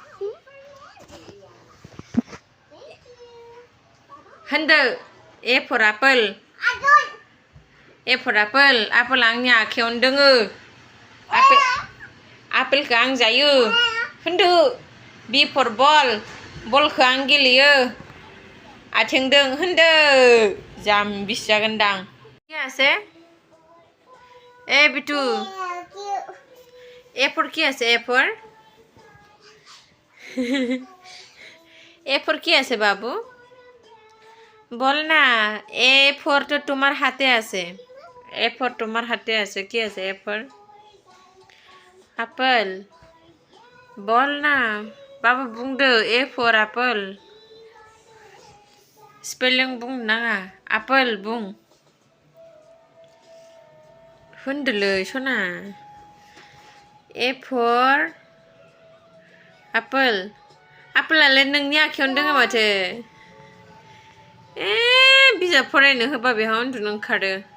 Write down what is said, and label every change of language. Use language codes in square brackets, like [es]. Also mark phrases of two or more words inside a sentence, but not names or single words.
[brx] होनदो [en] A for apple, A for apple, [brx] आपोला आंनि आखायावनो दोङो, आपेलखौ आं जायो होनदो। [en] B for ball, [brx] बलखौ आं गेलेयो आथिंदों होनदो। जाम्बिसो जागोनदां। [bn] কি আছে? এ বিটু [en] A for [bn] কি আছে? [en] A for A for [bn] কি আছে বাবু? বল না। [en] A for [bn] তো তোমার হাতে আছে, [en] A for [bn] তোমার হাতে আছে। কি আছে [en] A for? [bn] আপেল। বল না বাবু, [brx] बुंदो [en] A for apple. [brx] स्पेलिं बुंनो नाङा, आपोल बुं। होनदोलै सना। [en] A for apple. [brx] आपोलालाय नोंनि आखायावनो दोङो माथो। बिजाब फरायनो होबा बेहा उन्दुनो ओंखारो।